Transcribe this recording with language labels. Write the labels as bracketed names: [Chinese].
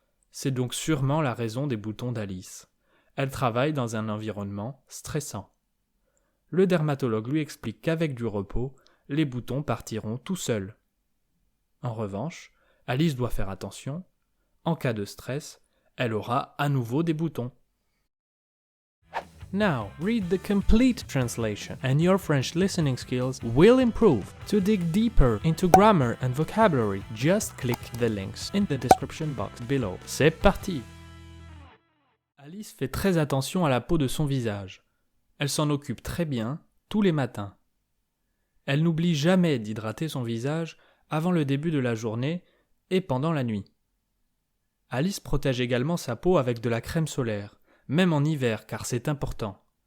[French] C'est donc sûrement la raison des boutons d'Alice. Elle travaille dans un environnement stressant. Le dermatologue lui explique qu'avec du repos, les boutons partiront tout seuls. En revanche, Alice doit faire attention. En cas de stress, elle aura à nouveau des boutons. [English] Now, read the complete translation and your French listening skills will improve. To dig deeper into grammar and vocabulary, just click the links in the description box below. [French] C'est parti! Alice fait très attention à la peau de son visage. Elle s'en occupe très bien, tous les matins. Elle n'oublie jamais d'hydrater son visage avant le début de la journée et pendant la nuit. Alice protège également sa peau avec de la crème solaire, même en hiver car c'est important.